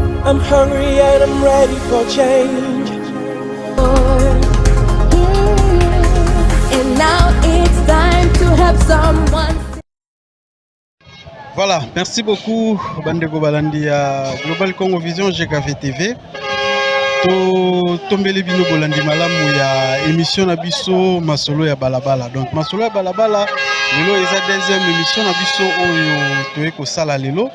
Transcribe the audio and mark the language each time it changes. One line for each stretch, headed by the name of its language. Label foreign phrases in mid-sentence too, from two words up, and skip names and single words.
English: I'm hungry and I'm ready for change. And now it's time to help someone.
French: Voilà, merci beaucoup
Lingala: Bandeko Balandi
French: à Global Congo Vision GKV TV.
Lingala: To tombele bino bolandi malamu ya émission na biso masolo ya balabala. Donc masolo ya balabala lelo eza
French: deuxième émission
Lingala: na biso oyo toye ko sala lelo.